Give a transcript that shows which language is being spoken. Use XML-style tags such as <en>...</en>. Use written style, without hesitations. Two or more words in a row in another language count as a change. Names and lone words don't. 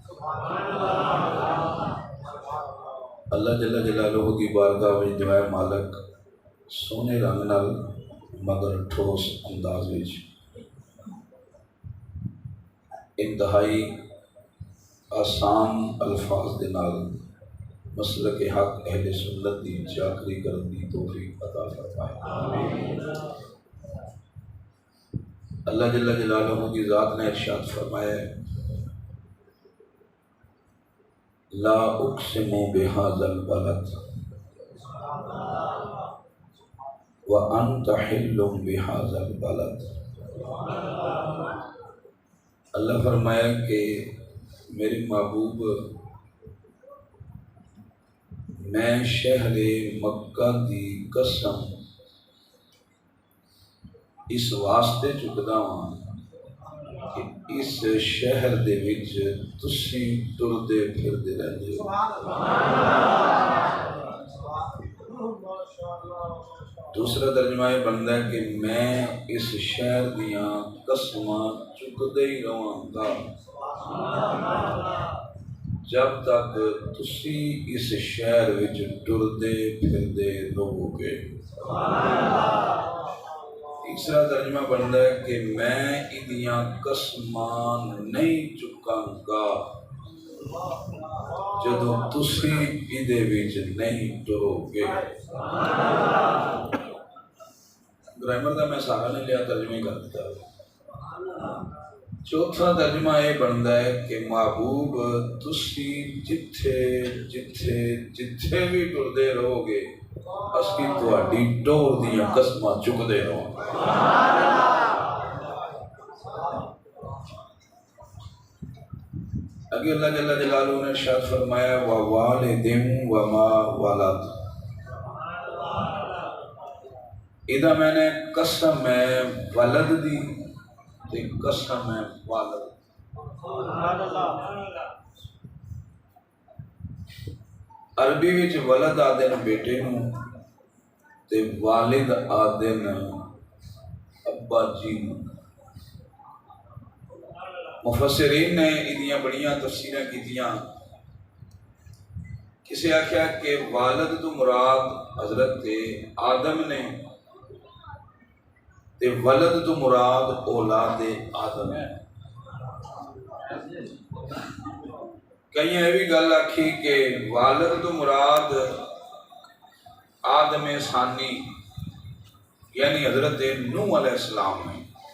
<ur>اللہ جل جلالہ کی بارگاہ میں جو ہے</ur> <pa>مالک سونے رنگ نال مگر ٹھوس انداز وچ انتہائی آسان الفاظ دے نال مسلک حق اہل سنت دی چاکری کرن دی توفیق عطا فرمائے۔</pa> <ur>اللہ جل جلالہ کی ذات نے ارشاد فرمایا</ur> <ar>لا اقسم بہذا البلد وانت حل بہذا البلد۔</ar> <pa>اللہ فرمایا کہ میری محبوب میں شہر مکہ دی قسم اس واسطے چکدا ہاں کہ اس شہر دے وچ تسی ٹردے پھردے رہندے ہو۔ دوسرا ترجمہ یہ بنتا ہے کہ میں اس شہر دیاں قسماں چکدے ہی رہاں گا جب تک تسی اس شہر وچ ٹردے پھردے رہو گے۔ تیسرا ترجمہ بنتا ہے کہ میں ادیاں قسماں نہیں چکاں گا جدوں تسی ادے وچ نہیں ٹرو گے۔</pa> <ur>گرامر کا میں سارا نہیں لیا، ترجمہ ہی کر دیتا۔</ur> <pa>چوتھا ترجمہ یہ بنتا ہے کہ محبوب تسی جتھے جتھے جتھے بھی ٹردے رہو گے اسی تہاڈی ٹور دیاں قسماں چکدے رہو۔ اگے اللہ جل جلالہ نے ارشاد فرمایا</pa> <ar>ووالد وما ولد۔</ar> <pa>ادا میں نے قسم ہے ولد دی تے قسم ہے والد۔ عربی وچ ولد آدن بیٹے نوں تے والد آدن ابا جی نوں۔ مفسرین نے ادیاں بڑیاں تفسیراں کیتیاں کسی آخیا کہ والد تو مراد حضرت آدم نے تے ولد تو مراد اولاد آدم ہے. کئی یہ بھی گل آکھی کہ والد تو مراد آدم ثانی یعنی حضرت نوح علیہ السلام ہے.</pa>